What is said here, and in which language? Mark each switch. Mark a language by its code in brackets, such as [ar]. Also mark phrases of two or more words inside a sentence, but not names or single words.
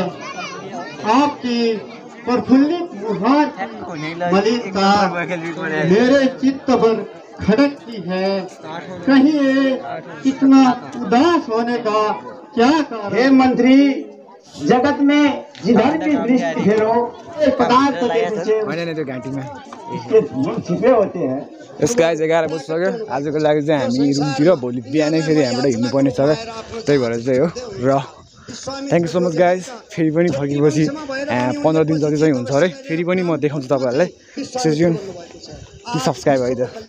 [hi] आपकी प्रफुल्लित मुहार मलिकता मेरे चित्त पर खड़कती है। कहीं इतना उदास होने का क्या कारण? हे मंत्री, जगत में जिधर भी दृष्टि फेरो पदार्थ के पीछे छिपे होते हैं। [en] yes guys [ne] 11 बजिसक्यो। आजको लागि चाहिँ हामी रुमतिर भोलि बिहानै फेरि हामीबाट हिँड्नुपर्ने छ, त्यही भएर चाहिँ हो। [en] र thank you so much guys. [ne] फेरि पनि फर्केपछि 15 दिन जति चाहिँ हुन्छ अरे। फेरि पनि म देखाउँछु तपाईँहरूलाई। [en] stay tune, subscribe [ne] है त।